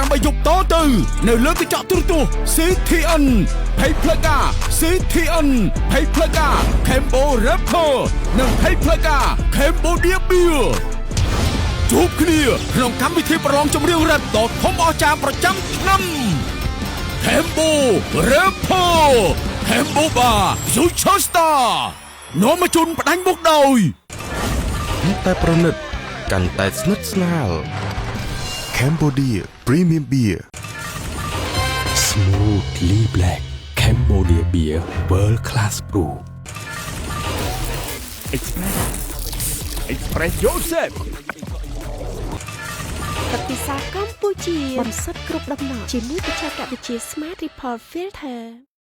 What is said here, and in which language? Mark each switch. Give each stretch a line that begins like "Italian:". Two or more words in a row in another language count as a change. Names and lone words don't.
Khmer: 8 យប់តទៅនៅលើកញ្ចក់ទូរទស្សន៍ CTN ភ័យផ្លូវការ CTN ភ័យផ្លូវការ Cambo Rapper និងភ័យផ្លូវការ Cambodia Beer ជួបគ្នាក្នុងកម្មវិធីប្រឡងចម្រៀងរ៉េបដ៏ធំអស្ចារ្យប្រចាំឆ្នាំ Cambo Rapper Cambo Bar Future Star នាំមកជូនផ្ដាច់មុខដោយ តែប្រណិតកាន់តែស្និទ្ធស្នាល Cambodia Premium Beer
English: Smoothly Black Cambodia Beer World Class Brew Express Joseph
Khmer: ទឹកពិសាកម្ពុជាបំសុទ្ធគ្រប់ដំណក់ជាមួយបច្ចេកវិទ្យា
English: Smart Report Filter